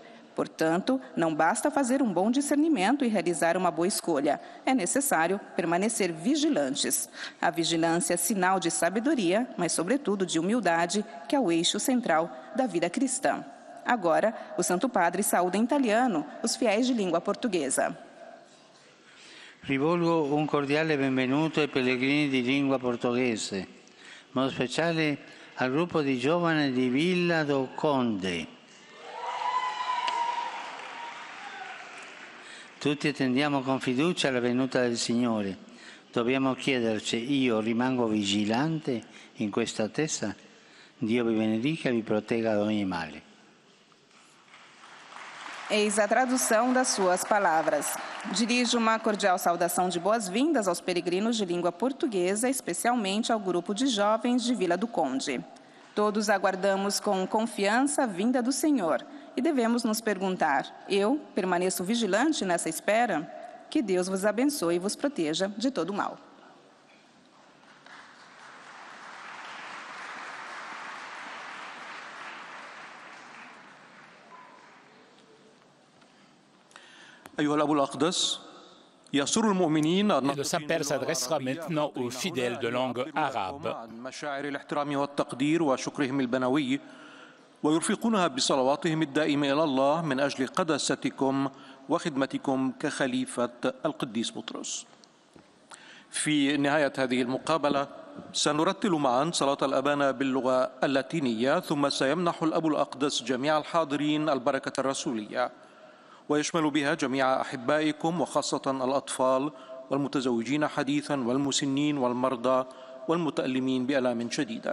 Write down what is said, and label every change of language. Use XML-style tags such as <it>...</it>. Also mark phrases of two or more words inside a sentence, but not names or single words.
<pt>Portanto, não basta fazer um bom discernimento e realizar uma boa escolha. É necessário permanecer vigilantes. A vigilância é sinal de sabedoria, mas, sobretudo, de humildade, que é o eixo central da vida cristã. Agora, o Santo Padre saúda em italiano os fiéis de língua portuguesa.</pt> <it>Rivolgo un cordiale benvenuto ai pellegrini di lingua portoghese, in modo speciale al gruppo di giovani di Villa do Conde. Tutti attendiamo con fiducia la venuta del Signore. Dobbiamo chiederci: io rimango vigilante in questa attesa? Dio vi benedica e vi protegga da ogni male.</it> <pt>Eis a tradução das suas palavras. Dirijo uma cordial saudação de boas-vindas aos peregrinos de língua portuguesa, especialmente ao grupo de jovens de Vila do Conde. Todos aguardamos com confiança a vinda do Senhor e devemos nos perguntar: eu permaneço vigilante nessa espera? Que Deus vos abençoe e vos proteja de todo o mal.</pt> <fr>Et le Saint-Père s'adressera maintenant aux fidèles de langue arabe.</fr> <ar>ويرفقونها بصلواتهم الدائمة إلى الله من أجل قداستكم وخدمتكم كخليفة القديس بطرس. في نهاية هذه المقابلة سنرتل معا صلاة الأبانا باللغة اللاتينية، ثم سيمنح الأب الأقدس جميع الحاضرين البركة الرسولية، ويشمل بها جميع أحبائكم وخاصة الأطفال والمتزوجين حديثا والمسنين والمرضى والمتألمين بآلام شديدة.</ar>